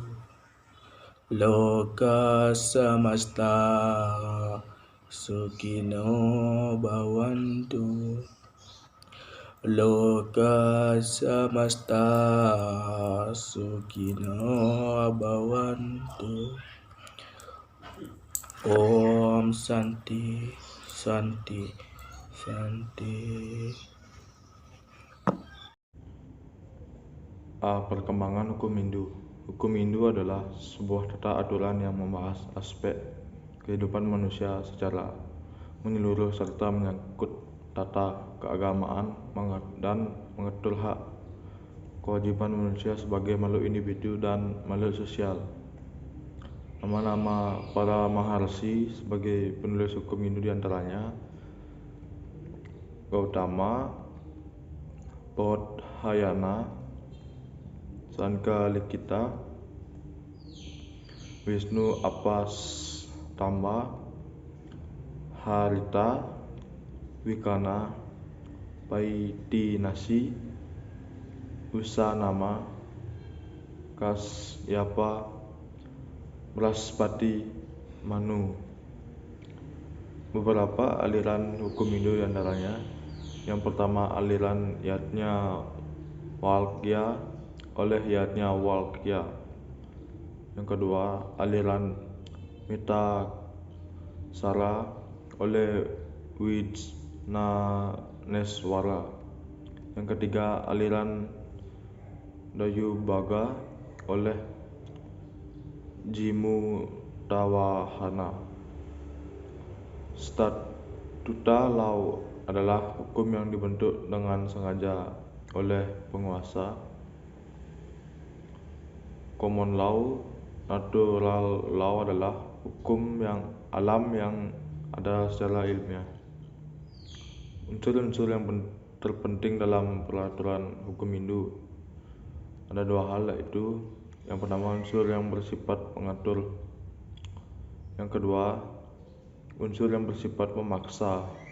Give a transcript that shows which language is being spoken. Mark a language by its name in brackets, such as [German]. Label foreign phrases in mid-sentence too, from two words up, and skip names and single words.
[Sanskrit] Loka samasta Sukhino Bhavantu. Loka samasta Sukhino Bhavantu. Om Santi Santi Santi. [Indonesian] Perkembangan hukum Hindu. Hukum Hindu adalah sebuah tata aturan yang membahas aspek kehidupan manusia secara menyeluruh serta menyangkut tata keagamaan dan mengatur hak kewajiban manusia sebagai makhluk individu dan makhluk sosial. Nama-nama para maharsi sebagai penulis hukum Hindu diantaranya Gautama, Bodhayana, Sankalikita, Wisnu Apastamba, Harita, Wikana, Paitinasi, Usanama, Kasyapa, Brahaspati, Manu. Beberapa aliran hukum Hindu diantaranya yang pertama aliran Yajnavalkya oleh Yajnavalkya. Yang kedua aliran Mitasara oleh Wijnaneswara. Yang ketiga aliran Dayubhaga oleh Jimutawahana. [English] Statuta law [Indonesian] adalah hukum yang dibentuk dengan sengaja oleh penguasa. [English] Common law, natural law [Indonesian] adalah hukum yang alam yang ada secara ilmiah. Unsur-unsur yang terpenting dalam peraturan hukum Hindu ada dua hal, yaitu yang pertama unsur yang bersifat mengatur, yang kedua unsur yang bersifat memaksa.